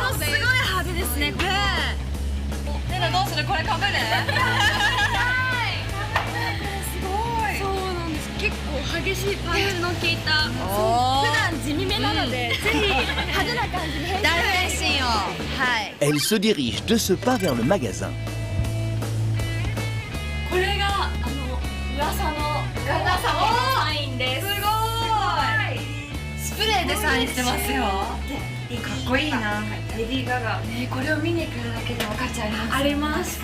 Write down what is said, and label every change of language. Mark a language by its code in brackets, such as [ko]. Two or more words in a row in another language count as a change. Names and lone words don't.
[ja] ものすごい派手ですね。これ。レナどうする？これかぶる？すごい。そうなんです。結構激しいパンチの効いた。普段地味めなので、ぜひ派手な感じに変身。大変身を。はい。 [fr] Elle se dirige de ce pas vers le magasin. [ja] これが噂のガガ様のサインです。すごい。スプレーでサインしてますよ。かっこいいな。レディー・ガガ。これを見に来るだけでも価値あります。あります。